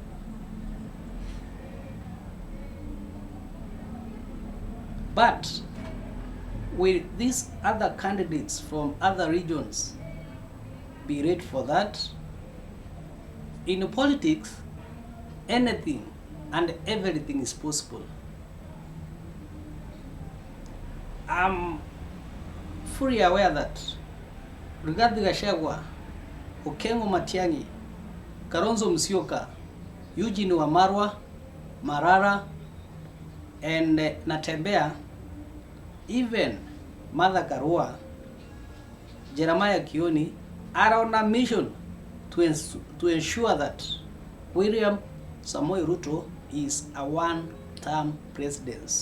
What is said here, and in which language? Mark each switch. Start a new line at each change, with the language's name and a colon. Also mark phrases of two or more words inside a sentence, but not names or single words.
English: But will these other candidates from other regions be ready for that? In politics, anything and everything is possible. I'm fully aware that Rigathi Gachagua, Okengo Matiangi, Kalonzo Musyoka, Eugene Wamalwa, Marara, and Natembeya, even Martha Karua, Jeremiah Kioni, are on a mission to ensure that William Samoei Ruto is a one-term president.